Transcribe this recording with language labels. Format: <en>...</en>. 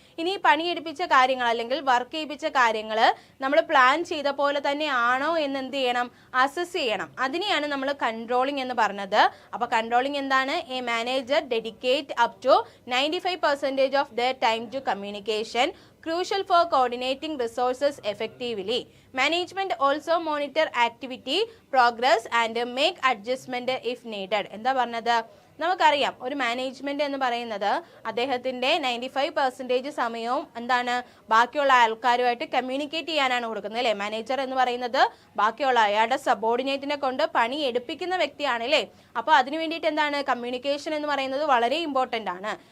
<ml>ഇനി പണിയെടുപ്പിച്ച കാര്യങ്ങൾ അല്ലെങ്കിൽ വർക്ക് ചെയ്യിപ്പിച്ച കാര്യങ്ങൾ നമ്മൾ പ്ലാൻ ചെയ്ത പോലെ തന്നെ ആണോ എന്ന് എന്ത് ചെയ്യണം? അസസ് ചെയ്യണം. അതിനെയാണ് നമ്മൾ കൺട്രോളിംഗ് എന്ന് പറഞ്ഞത്. അപ്പോൾ കൺട്രോളിംഗ് എന്താണ്?</ml> <en>A manager dedicate up to 95% of the time to communication, crucial for coordinating resources effectively. Management also monitor activity progress and make adjustment if needed.</en> <ml>എന്താ പറഞ്ഞത്? നമുക്കറിയാം, ഒരു മാനേജ്മെന്റ് എന്ന് പറയുന്നത് അദ്ദേഹത്തിന്റെ 95% സമയവും എന്താണ്, ബാക്കിയുള്ള ആൾക്കാരുമായിട്ട് കമ്മ്യൂണിക്കേറ്റ് ചെയ്യാനാണ് കൊടുക്കുന്നത് അല്ലേ? മാനേജർ എന്ന് പറയുന്നത് ബാക്കിയുള്ള അയാളുടെ സബോർഡിനേറ്റിനെ കൊണ്ട് പണി എടുപ്പിക്കുന്ന വ്യക്തിയാണ് അല്ലേ? അപ്പോൾ അതിനു വേണ്ടിയിട്ട് എന്താണ്, കമ്മ്യൂണിക്കേഷൻ എന്ന് പറയുന്നത് വളരെ ഇമ്പോർട്ടൻ്റ് ആണ്.</ml>